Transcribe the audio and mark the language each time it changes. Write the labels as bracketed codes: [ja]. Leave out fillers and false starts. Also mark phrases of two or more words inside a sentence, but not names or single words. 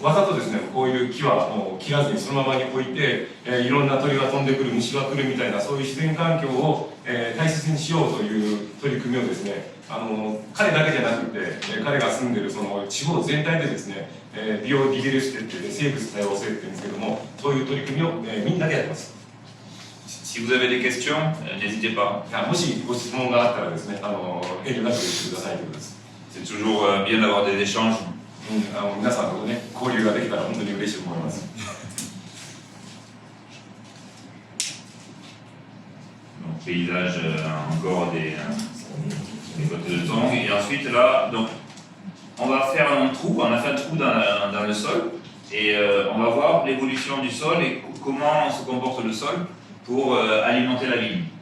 [ja] わざとですね、こういう木はもう切らずにそのままに置いて、いろんな鳥が飛んでくる、虫が来るみたいな、そういう自然環境を、大切にしようという取り組みをですね、彼だけじゃなくて、彼が住んでるその地方全体でですね、ビオディベルシテって言って生物多様性って言うんですけども、そういう取り組みを、みんなでやってます。 [fr] Si vous avez des questions, n'hésitez pas. [ja] もしご質問があったらですね、遠慮なく言ってくださいということです。 [fr] C'est toujours bien d'avoir des échanges. [ja] 皆さんとね、交流ができたら本当に嬉しいと思います。 [fr] Donc, paysage, encore des côtés de tongs. Et ensuite, là, donc, on va faire un trou, on a fait un trou dans le sol. Et on va voir l'évolution du sol et comment se comporte le sol pour alimenter la vigne.